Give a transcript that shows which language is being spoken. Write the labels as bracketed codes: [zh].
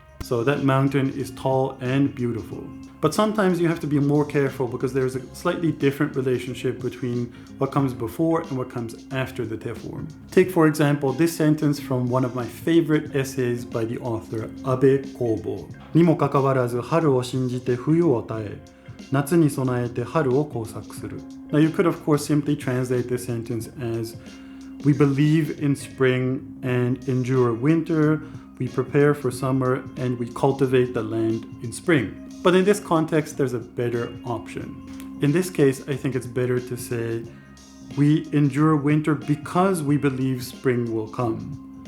[en] So that mountain is tall and beautiful. But sometimes you have to be more careful because there's a slightly different relationship between what comes before and what comes after the te form. Take, for example, this sentence from one of my favorite essays by the author Abe Kobo. [ja] にもかかわらず春を信じて冬を耐え、夏に備えて春を工作する. [en] Now you could of course simply translate this sentence as we believe in spring and endure winter, we prepare for summer, and we cultivate the land in spring. But in this context, there's a better option. In this case, I think it's better to say, we endure winter because we believe spring will come.